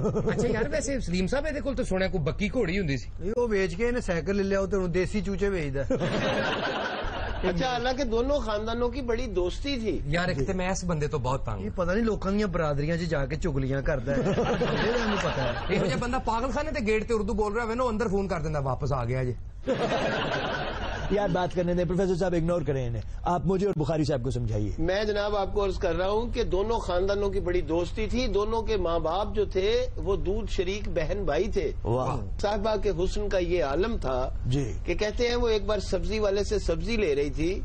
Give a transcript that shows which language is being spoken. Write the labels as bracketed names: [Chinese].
[Urdu] अच्छा यार वैसे [Punjabi] सलीम साहब ਇਹਦੇ ਕੋਲ ਤਾਂ ਸੁਣਿਆ ਕੋਈ ਬੱਕੀ ਘੋੜੀ ਹੁੰਦੀ ਸੀ। ਉਹ ਵੇਚ ਕੇ ਇਹਨੇ ਸਾਈਕਲ ਲੈ ਲਿਆ, ਉਹ ਤੇ ਦੇਸੀ ਚੂਚੇ ਵੇਚਦਾ। [Urdu] اچھا حالانکہ دونوں خاندانوں کی بڑی دوستی تھی [Punjabi] یار ایک تے میں اس بندے تو بہت تنگ یہ پتہ نہیں لوکاں دیاں برادریاں چ جا کے چگلیاں کردا ہے یہ پتہ ہے یہ بندہ پاگل خانے تے گیٹ تے اردو بول رہا ہے نا اندر فون کر دینا واپس آ گیا جی [Urdu] یار بات کرنے دیں پروفیسر صاحب اگنور کریں انہیں آپ مجھے اور بخاری صاحب کو سمجھائیے میں جناب آپ کو عرض کر رہا ہوں کہ دونوں خاندانوں کی بڑی دوستی تھی دونوں کے ماں باپ جو تھے وہ دودھ شریک بہن بھائی تھے صاحبہ کے حسن کا یہ عالم تھا جی کہ کہتے ہیں وہ ایک بار سبزی والے سے سبزی لے رہی تھی